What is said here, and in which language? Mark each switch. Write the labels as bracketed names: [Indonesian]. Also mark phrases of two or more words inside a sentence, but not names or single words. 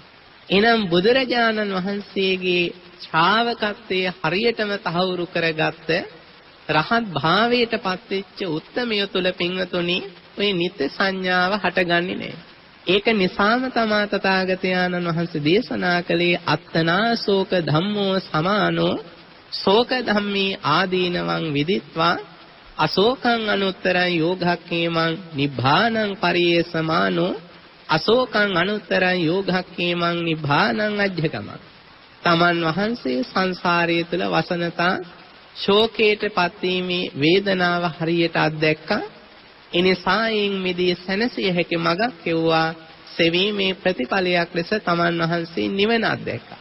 [Sinhala] එනම් බුදුරජාණන් වහන්සේගේ ශ්‍රාවකත්වයේ හරියටම තහවුරු කරගත්ත රහත් භාවයටපත් වෙච්ච උත්තමය තුල පින්වතුනි ඔය නිත්‍ය සංඥාව හටගන්නේ නැහැ. ඒක නිසාම තමා තථාගතයන්න් වහන්සේ දේශනා කළේ [Pali] අත්තනා ශෝක ධම්මෝ සමානෝ ශෝක ධම්මේ ආදීනවං විදිත්වා අශෝකං අනුත්තරං යෝගක්ඛේමං නිබ්බානං පරියේසමානෝ අශෝකං අනුත්තරං යෝගක්ඛේමං නිබ්බානං අජ්ජකමං. [Sinhala] තමන් වහන්සේ සංසාරයේ තුල වසනතා ශෝකයටපත් වීමේ වේදනාව හරියට අත්දැක්කා. එනිසායින් මිදී සැනසිය හැකි මගක් කෙවුවා සෙවීමේ ප්‍රතිඵලයක් ලෙස තමන් වහන්සේ නිවන අත්දැක්කා.